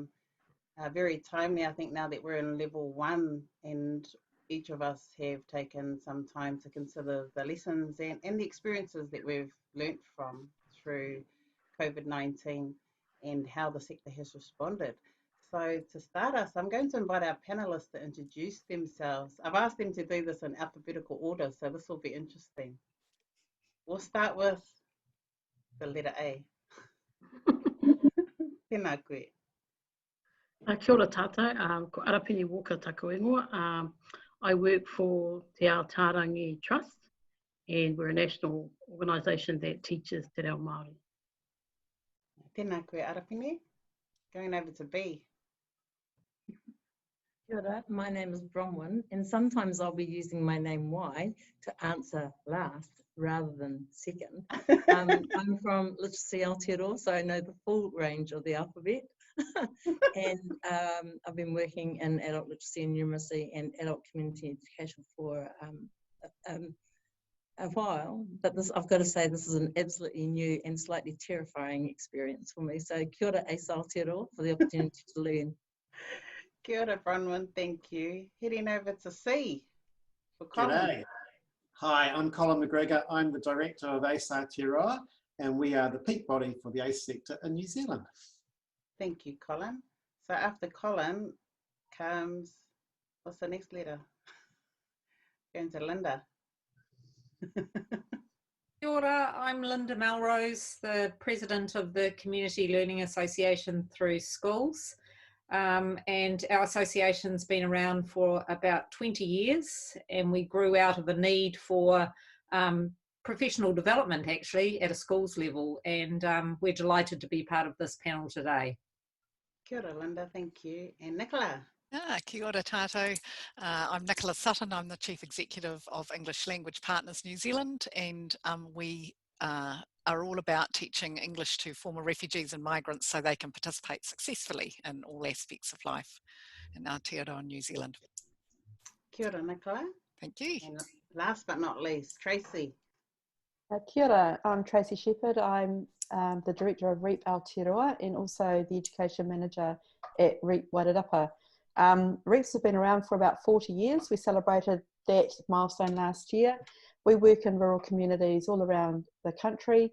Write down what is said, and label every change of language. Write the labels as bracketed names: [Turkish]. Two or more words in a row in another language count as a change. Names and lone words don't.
[English] Very timely, I think, now that we're in level 1 and each of us have taken some time to consider the lessons and the experiences that we've learnt from through COVID-19 and how the sector has responded. So to start us, I'm going to invite our panelists to introduce themselves. I've asked them to do this in alphabetical order, so this will be interesting. We'll start with the letter A. [Māori] Tēnā koe. Kia ora tātou, ko Arapine Walker taku ingoa. [English] I work for the Ataarangi Trust, and we're a national organisation that teaches [Māori] te reo Māori. Tēnā koe Arapine. [English] Going over to B. [Māori] Kia ora, [English] my name is Bronwyn, and sometimes I'll be using my name Y to answer last rather than second. I'm from literacy Aotearoa, so I know the full range of the alphabet. And I've been working in adult literacy and numeracy and adult community education for a while, but I've got to say this is an absolutely new and slightly terrifying experience for me. So [Māori] kia ora [English] ACE Aotearoa for the opportunity to learn. [Māori] Kia ora [English] Bronwyn, thank you. Heading over to C for Colin. G'day. Hi, I'm Colin McGregor. I'm the director of ACE Aotearoa, and we are the peak body for the ACE sector in New Zealand. Thank you, Colin. So after Colin comes, what's the next letter? Going to Linda. [Māori] Kia ora, [English] I'm Linda Melrose, the president of the Community Learning Association through schools. And our association's been around for about 20 years, and we grew out of a need for professional development actually at a schools level, and we're delighted to be part of this panel today. [Māori] Kia ora [English] Linda, thank you. And Nicola. [Māori] Kia ora tātou. [English] I'm Nicola Sutton. I'm the Chief Executive of English Language Partners New Zealand, and we are all about teaching English to former refugees and migrants so they can participate successfully in all aspects of life in Aotearoa, New Zealand. [Māori] Kia ora Nicola. [English] Thank you. And last but not least, Tracey. [Māori] Kia ora, [English] I'm Tracey Shepherd. I'm the director of REAP Aotearoa and also the education manager at REAP Wairarapa. REAPs have been around for about 40 years. We celebrated that milestone last year. We work in rural communities all around the country.